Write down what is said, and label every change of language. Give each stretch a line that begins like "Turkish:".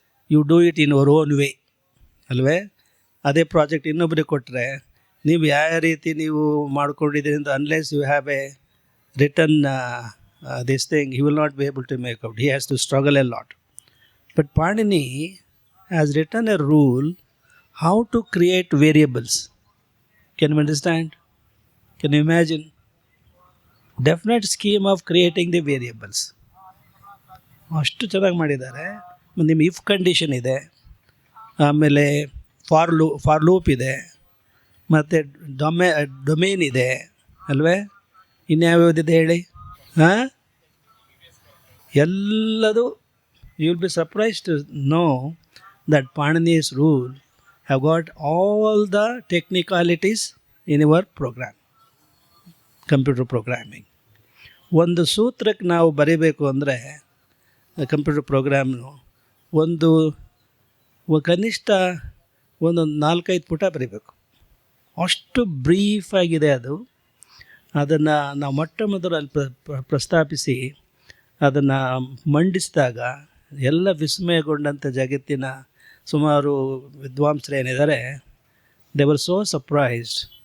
English: you do it in your own way,
Kannada: ಅಲ್ವೇ? ಅದೇ project ಇನ್ನೊಬ್ಬರಿಗೆ ಕೊಟ್ಟರೆ ನೀವು ಯಾವ ರೀತಿ ನೀವು ಮಾಡ್ಕೊಂಡಿದ್ದೀರಿ ಅಂತ,
English: Unless you have a return this thing, you will not be able to make out. He has to struggle a lot. But Panini has written a rule how to create variables. Can you understand? Can you imagine? Definite scheme of creating the variables.
Kannada: ಅಷ್ಟು ಚೆನ್ನಾಗಿ ಮಾಡಿದ್ದಾರೆ. ನಿಮ್ಮ if condition ಇದೆ, ಆಮೇಲೆ for loop ಇದೆ, ಮತ್ತು domain ಇದೆ ಅಲ್ವೇ? ಇನ್ಯಾವ್ಯಾವುದಿದೆ ಹೇಳಿ? ಹಾಂ, ಎಲ್ಲದು.
English: You will be surprised to know that Panini's rule have got all the technicalities in your program, computer programming.
Kannada: ಒಂದು ಸೂತ್ರಕ್ಕೆ ನಾವು ಬರೀಬೇಕು ಅಂದರೆ ಕಂಪ್ಯೂಟರ್ ಪ್ರೋಗ್ರಾಮ್ನು ಒಂದು ಕನಿಷ್ಠ ಒಂದು 4-5 ಪುಟ ಬರೀಬೇಕು. ಅಷ್ಟು ಬ್ರೀಫಾಗಿದೆ ಅದು. ಅದನ್ನು ನಾವು ಮೊಟ್ಟ ಮೊದಲು ಅಲ್ಲಿ ಪ್ರಸ್ತಾಪಿಸಿ ಅದನ್ನು ಮಂಡಿಸಿದಾಗ ಎಲ್ಲ ವಿಸ್ಮಯಗೊಂಡಂಥ ಜಗತ್ತಿನ ಸುಮಾರು ವಿದ್ವಾಂಸರೇನಿದ್ದಾರೆ,
English: They were so surprised.